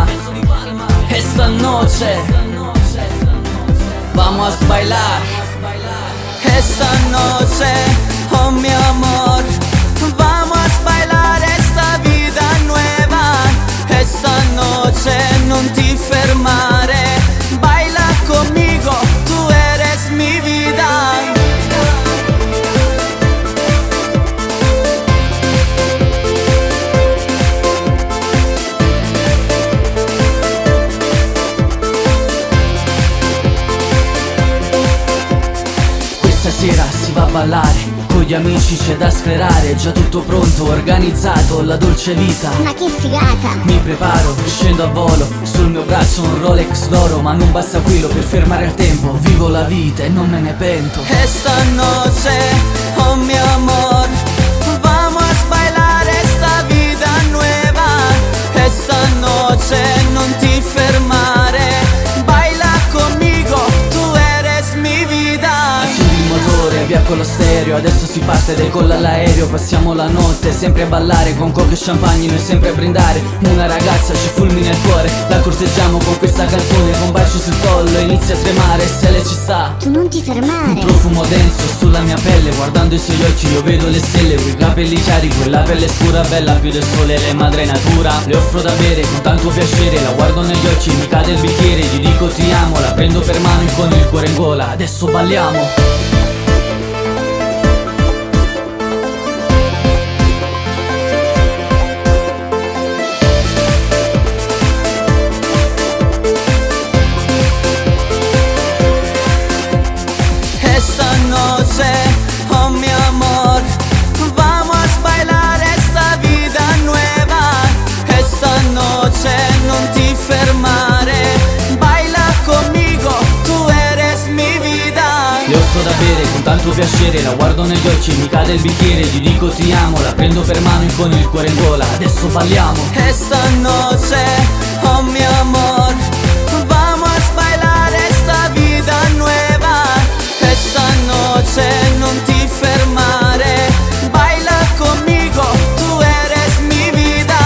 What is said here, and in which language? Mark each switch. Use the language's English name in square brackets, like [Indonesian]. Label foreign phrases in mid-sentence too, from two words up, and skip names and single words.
[Spanish] Esta noche vamos a bailar. Esta noche, oh mi amor, vamos a bailar esta vida nueva. Esta noche [Italian] non ti fermare, [Spanish] baila conmigo, tú eres mi vida. [Italian] Stasera si va a ballare, con gli amici c'è da sclerare. Già tutto pronto, organizzato, la dolce vita. Ma che figata! Mi preparo, scendo a volo, sul mio braccio un Rolex d'oro. Ma non basta quello per fermare il tempo, vivo la vita e non me ne pento. [Spanish] Esta noche, oh mi amor, vamos a bailar esta vida nueva. Esta noche [Italian] non ti fermare, [Spanish] baila conmigo, tú eres mi vida. [Italian] Accendi il motore, via con lo stereo, adesso si parte, decolla l'aereo. Passiamo la notte sempre a ballare, con coca e champagne noi sempre a brindare. Una ragazza ci fulmina il cuore, la corteggiamo con questa canzone. Con un bacio sul collo inizia a tremare, se lei ci sta. Tu non ti fermare. Un profumo denso sulla mia pelle, guardando i suoi occhi io vedo le stelle. Quei capelli chiari, quella pelle scura, bella più del sole, le madre natura. Le offro da bere con tanto piacere, la guardo negli occhi, mi cade il bicchiere. Gli dico ti amo, la prendo per mano e con il cuore in gola adesso balliamo. [Spanish] Esta noche, oh mi amor, vamos a bailar esta vida nueva. Esta noche [Italian] non ti fermare, [Spanish] baila conmigo, tú eres mi vida. [Italian] Le offro da bere con tanto piacere, la guardo negli occhi, mi cade il bicchiere. Gli dico ti amo, la prendo per mano e con il cuore in gola adesso balliamo. [Spanish] Esta noche, oh mi amor, vamos a bailar esta vida nueva. Esta noche [Italian] non ti fermare, [Spanish] baila conmigo, tú eres mi vida.